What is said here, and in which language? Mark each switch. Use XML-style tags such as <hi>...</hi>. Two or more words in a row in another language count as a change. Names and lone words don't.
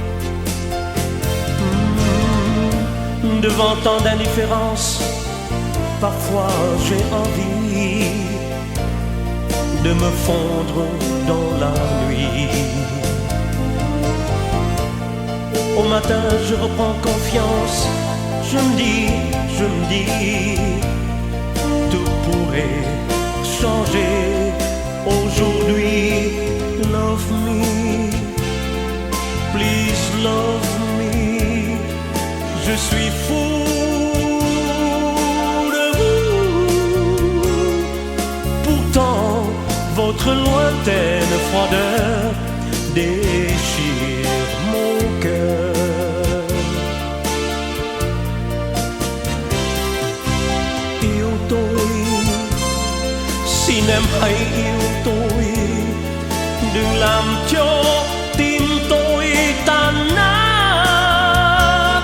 <fr>Devant tant d'indifférence, parfois j'ai envie de me fondre dans la nuit. Au matin je reprends confiance, je me dis, tout pourrait changer aujourd'hui.</fr> <en>Love me, please love me,</en> <fr>je suis fou de vous. Pourtant votre lointaine froideur déchire mon cœur.</fr> <vi>Yêu tôi, xin em hãy yêu tôi, đừng làm cho tim tôi tan nát.</vi>